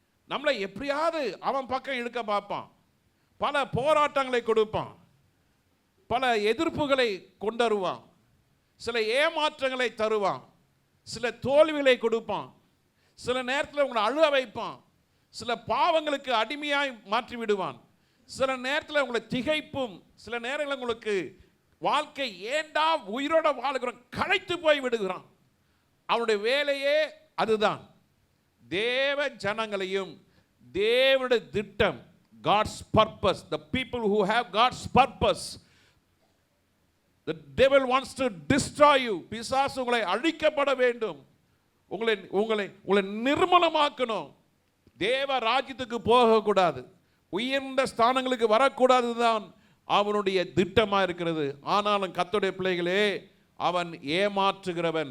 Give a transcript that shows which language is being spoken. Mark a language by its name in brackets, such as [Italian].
[Tamil] நம்மளை எப்படியாவது அவன் பக்கம் இழுக்க பார்ப்பான். பல போராட்டங்களை கொடுப்பான், பல எதிர்ப்புகளை கொண்டு வருவான், சில ஏமாற்றங்களை தருவான், சில தோல்விகளை கொடுப்பான், சில நேரத்தில் உங்களை அழுக வைப்பான், சில பாவங்களுக்கு அடிமையாய் மாற்றி விடுவான், சில நேரத்தில் உங்களை திகைப்பும், சில நேரங்களில் உங்களுக்கு வாழ்க்கை ஏண்டா உயிரோட வாழ்கிறோம் களைத்து போய் விடுகிறான். அவனுடைய வேலையே அதுதான். தேவ ஜனங்களையும் தேவனுடைய திட்டம், [English] God's purpose, the people who have God's purpose, the devil wants to destroy you. [Tamil] பிசாசு உங்களை அழிக்கப்பட வேண்டும், உங்களை உங்களை உங்களை நிர்மலமாக்கணும், தேவ ராஜ்யத்துக்கு போகக்கூடாது, உயர்ந்த ஸ்தானங்களுக்கு வரக்கூடாதுதான் அவனுடைய திட்டமாக இருக்கிறது. ஆனாலும் கர்த்தருடைய பிள்ளைகளே, அவன் ஏமாற்றுகிறவன்.